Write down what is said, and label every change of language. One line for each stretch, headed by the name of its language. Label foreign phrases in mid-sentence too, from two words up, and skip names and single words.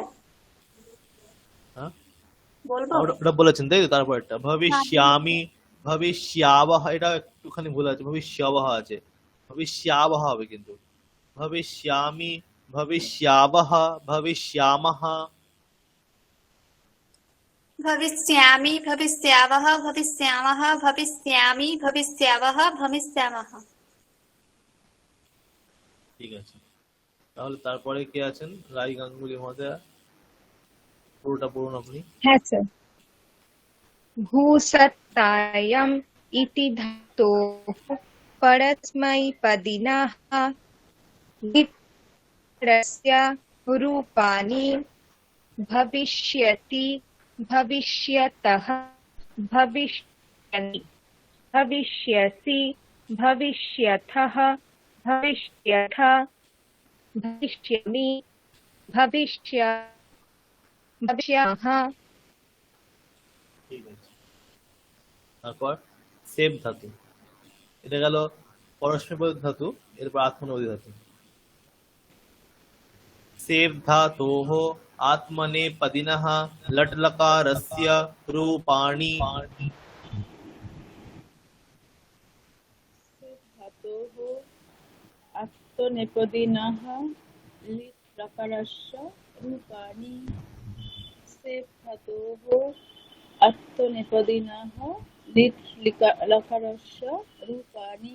Bangla: হ্যাঁ, বলবো? ওটা বলেছেন তাই তো? তারপর একটা
Sanskrit: ভবিষ্যামি, ভবিষ্যাবহ,
Bangla: এটা একটুখানি ভুল আছে, ভবিষ্যাবহ আছে, ভবিষ্যাবহ হবে কিন্তু।
Sanskrit: ভবিষ্যামি, ভবিষ্যাবহ, ভবিষ্যামহ। भविष्यामि भविष्यावः भविष्यामः भविष्यामि भविष्यावः भविष्यामः।
Bangla: ঠিক আছে, তাহলে তারপরে কে আছেন? রাই গাঙ্গুলি মহোদয়া, পুরোটা পড়ুন আপনি। হ্যাঁ স্যার।
Sanskrit: भूसत्तायाम् इति धातोः परस्मैपदिनः लिट् रूपाणि भविष्यति भविष्यतः भविष्यन्ति भविष्यसि भविष्यथः भविष्यथा भविष्यामि भविष्यामः।
Bangla: ঠিক আছে, তারপর সেব ধাতু, এটা গেল পরস্মৈপদ ধাতু, এরপর আত্মনেপদী ধাতু।
Sanskrit: सेव धातोः आत्मनेपदिनः लट् लकारस्य रूपाणि। धातु अत्तनेपदिनः लिट् लकारस्य रूपाणि सेव् धातोः अत्तनेपदिनः लिट् लकारस्य रूपाणि